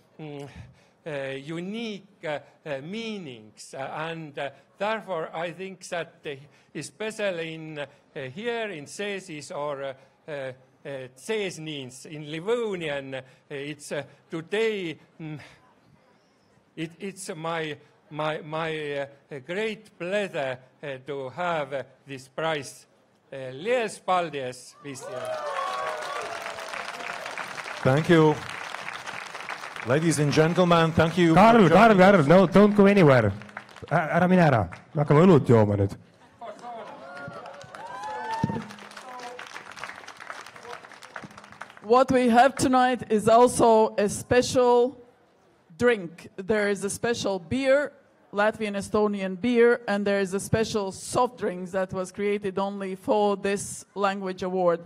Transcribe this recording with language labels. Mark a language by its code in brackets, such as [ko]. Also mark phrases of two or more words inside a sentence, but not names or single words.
[en] unique meanings, and therefore I think that especially in here in Cesis or Ceesnins in Livonian, it's today it's my great pleasure to have this prize. [lv] Liels paldies visiem. [en] Thank you. Ladies and gentlemen, thank you. Karl, no, don't go anywhere. [et] Ära mine ära, me hakkame õlut jooma nüüd. [en] What we have tonight is also a special drink. There is a special beer, Latvian Estonian beer, and there is a special soft drink that was created only for this language award.